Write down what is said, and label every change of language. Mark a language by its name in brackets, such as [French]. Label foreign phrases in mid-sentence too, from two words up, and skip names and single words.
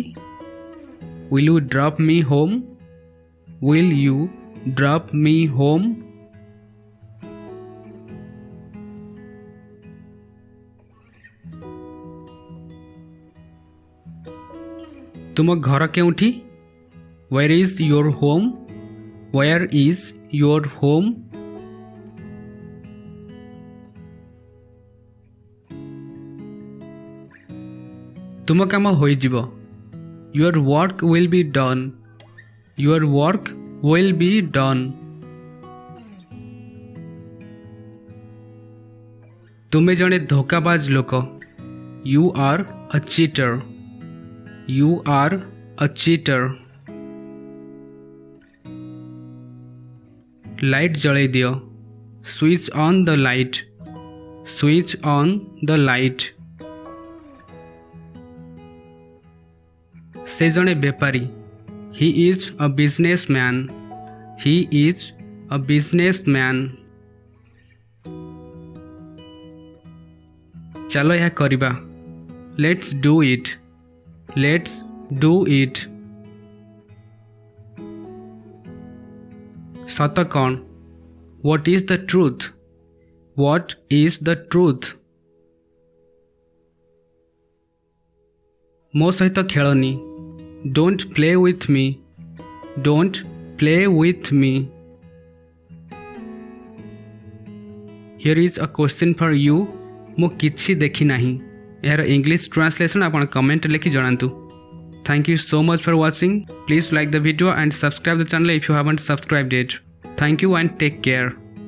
[English] Will you drop me home? Will you drop me home? [Odia] ତୁମ ଘର କେଉଁଠି? [English] Where is your home? Where is your home? [Odia] ତୁମ କାମ ହୋଇଯିବ। [English] Your work will be done. Your work will be done. [Odia] ତୁମେ ଜଣେ ଧୋକାବାଜ ଲୋକ। [English] You are a cheater. You are a cheater. [Odia] ଲାଇଟ୍ ଜଳେଇ ଦିଅ। [English] Switch on the light. Switch on the light. [Odia] ସେ ଜଣେ ବେପାରୀ। [English] He is a businessman. He is a businessman. [Odia] ଚାଲ ଏହା କରିବା। [English] Let's do it. Let's do it. [Odia] ସତ କ'ଣ? [English] What is the truth? What is the truth? [Odia] ମୋ ସହିତ ଖେଳନି। [English] Don't play with me. Don't play with me. Here is a question for you. [Odia] ମୁଁ କିଛି ଦେଖି ନାହିଁ। ଏହାର [English] English translation [Odia] ଆପଣ କମେଣ୍ଟ ଲେଖି ଜଣାନ୍ତୁ। [English] Thank you so much for watching. Please like the video and subscribe the channel if you haven't subscribed yet. Thank you and take care.